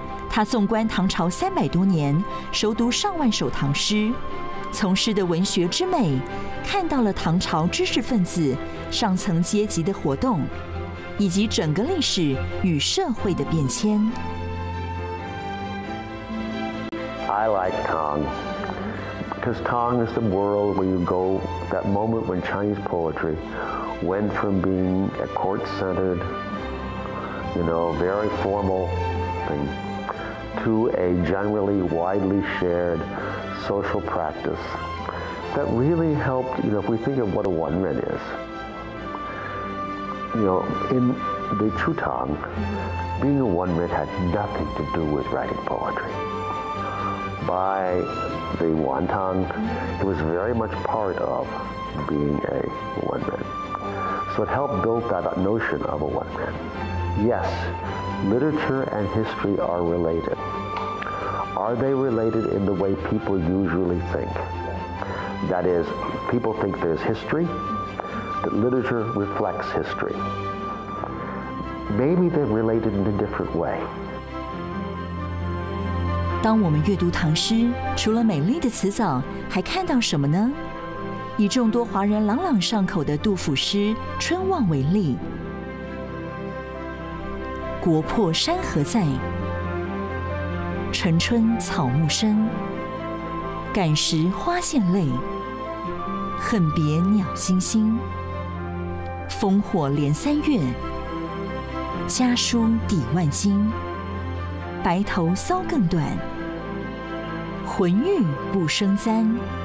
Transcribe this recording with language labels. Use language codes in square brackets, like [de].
[zh] 他纵观唐朝300多年，熟读上万首唐诗，从诗的文学之美，看到了唐朝知识分子上层阶级的活动，以及整个历史与社会的变迁。 [en] I like Tang, because Tang is the world where you go, that moment when Chinese poetry went from being a court-centered, you know, very formal thing, to a generally widely shared social practice that really helped, you know, if we think of what a one-man is, you know, in the true Tang, being a one-man had nothing to do with writing poetry. By the Wantang, it was very much part of being a one man. So it helped build that notion of a one man. Yes, literature and history are related. Are they related in the way people usually think? That is, people think there's history, that literature reflects history. Maybe they're related in a different way. [zh] 当我们阅读唐诗，除了美丽的词藻，还看到什么呢？以众多华人朗朗上口的杜甫诗《春望》为例，国破山河在，城春草木深，感时花溅泪，恨别鸟惊心，烽火连三月，家书抵万金，白头搔更短，浑欲不生簪。